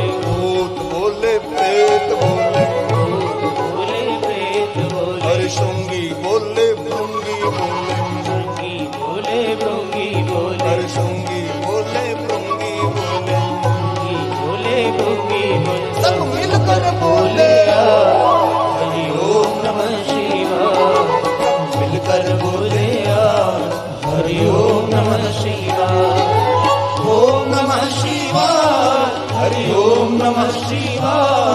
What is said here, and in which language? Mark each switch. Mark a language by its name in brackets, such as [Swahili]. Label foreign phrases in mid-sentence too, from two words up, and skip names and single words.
[Hindi] भूत बोले प्रेत बोले, भूत बोले प्रेत बोले, हर शृंगी बोले भृंगी बोले, भृंगी बोले भृंगी बोले, हर शृंगी बोले भृंगी बोले, भृंगी बोले भृंगी बोले, सब मिलकर बोले [Sanskrit] हरि ओम नमः शिवाय, [Hindi] मिलकर बोले [Sanskrit] हरि ओम नमः शिवाय, ओम नमः शिवाय, हरि ओम नमः शिवाय,